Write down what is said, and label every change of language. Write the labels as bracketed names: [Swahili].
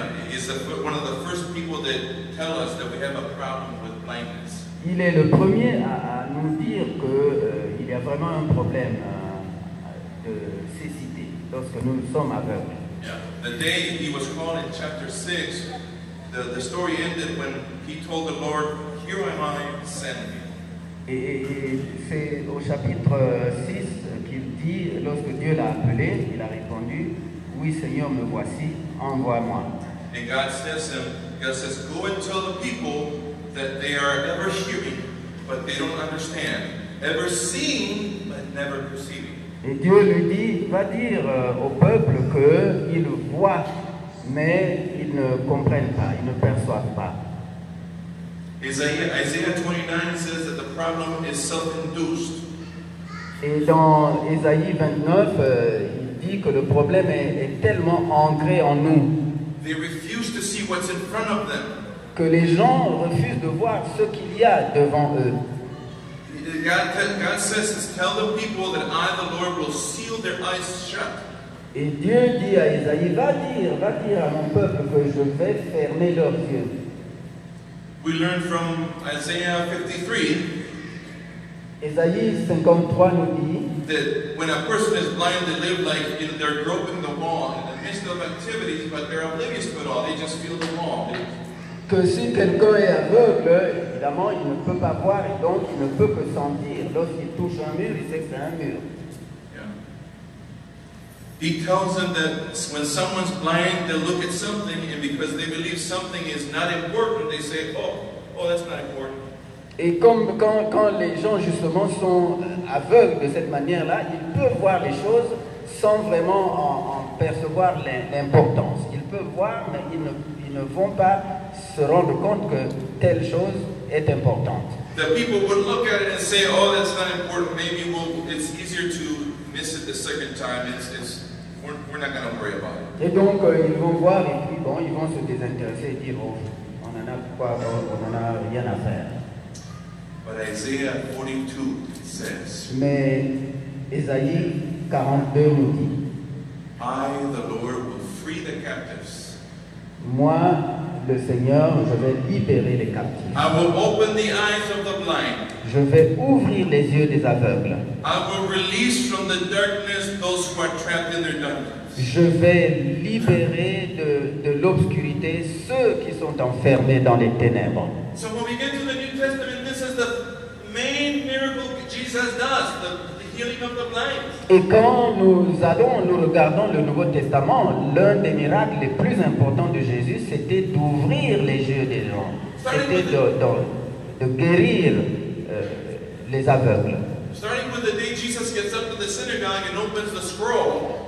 [English] is one of the first people that tell us that we have a problem with blindness. [French] Il est le premier à nous dire qu'il y a vraiment un problème de cécité lorsque nous sommes aveugles. [English] Yeah. The day he was called in chapter 6, the story ended when he told the Lord, "Here am I, send me." [French] Et c'est au chapitre 6 qu'il dit, lorsque Dieu l'a appelé, il a répondu, oui Seigneur, me voici, envoie-moi. [English] And God says, go and tell the people that they are ever hearing, but they don't understand, ever seeing, but never perceiving. [French] Et Dieu lui dit, va dire au peuple qu'ils voient, mais ils ne comprennent pas, ils ne perçoivent pas. [English] Isaiah 29 says that the problem is self-induced. [French] Et dans Ésaïe 29, il dit que le problème est tellement ancré en nous. [English] They refuse to see what's in front of them. [French] Que les gens refusent de voir ce qu'il y a devant eux. [English] God says, tell the people that I, the Lord, will seal their eyes shut. [French] Et Dieu dit à Ésaïe, va dire à mon peuple que je vais fermer leurs yeux. [English] We learn from Isaiah 53 [French] Ésaïe 53 nous dit [English] that when a person is blind, they live like they're groping the wall in the midst of activities, but they're oblivious to it all. They just feel the wall. [French] Que si quelqu'un est aveugle, évidemment, il ne peut pas voir et donc il ne peut que sentir. Lorsqu'il touche un mur, il sait que c'est un mur. [English] He tells them that when someone's blind, they'll look at something, and because they believe something is not important, they say, oh, that's not important. [French] Et comme quand les gens justement sont aveugles de cette manière-là, ils peuvent voir les choses sans vraiment en percevoir l'importance. Ils peuvent voir, mais ils ne vont pas se rendre compte que telle chose est importante. [English] The people would look at it and say, oh, that's not important. Maybe it's easier to miss it the second time. We're not going to worry about it. [French] Et donc ils vont voir et puis bon, ils vont se désintéresser et dire, oh, on en a rien à faire. [English] But Isaiah 42 says, [French] mais Ésaïe 42 nous dit, [English] I, the Lord, will free the captives. [French] Moi, le Seigneur, je vais libérer les captifs. [English] I will open the eyes of the blind. [French] Je vais ouvrir les yeux des aveugles. [English] I will release from the darkness those who are trapped in their dungeons. [French] Je vais libérer de l'obscurité ceux qui sont enfermés dans les ténèbres. [English] So when we get to the New Testament, this is the main miracle Jesus does, the healing of the blind. [French] Et quand nous regardons le Nouveau Testament, l'un des miracles les plus importants de Jésus, c'était d'ouvrir les yeux des gens. C'était de guérir les aveugles. [English] Starting with the day Jesus gets up to the synagogue and opens the scroll,